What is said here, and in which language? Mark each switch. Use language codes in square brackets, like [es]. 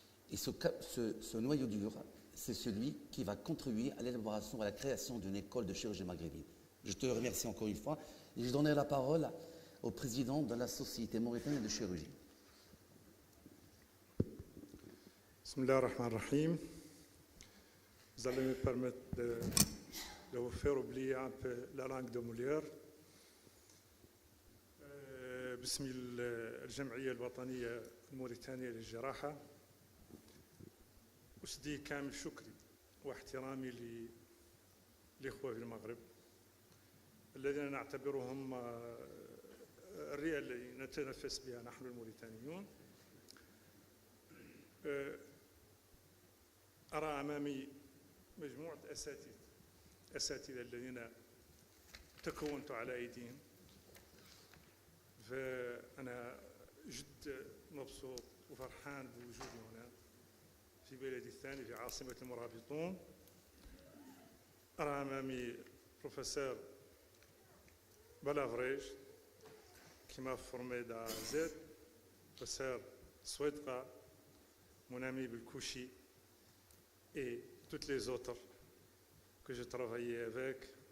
[fr] Et ce noyau dur, c'est celui qui va contribuer à l'élaboration, à la création d'une école de chirurgie maghrébine. Je te remercie encore une fois, et je donnerai la parole au président de la Société mauritanienne de chirurgie. [ar] Bismillah ar-Rahman ar-Rahim. [fr] Vous allez me permettre de vous faire oublier un peu la langue de Molière. [ar] باسم الجمعية الوطنية الموريتانية للجراحة أسدي كامل شكري واحترامي للإخوة في المغرب الذين نعتبرهم الرئة التي نتنفس بها نحن الموريتانيون. أرى أمامي مجموعة أساتذة الذين تكونت على أيديهم، فأنا جد مبسوط وفرحان بوجودي هنا في بلدي الثاني في عاصمة المرابطون. أرى أمامي بروفيسور [fr] Balavrej, qui m'a formé d'A à Z, professeur Swedqa, mon ami Belkouchi et toutes les autres que j'ai travaillé avec.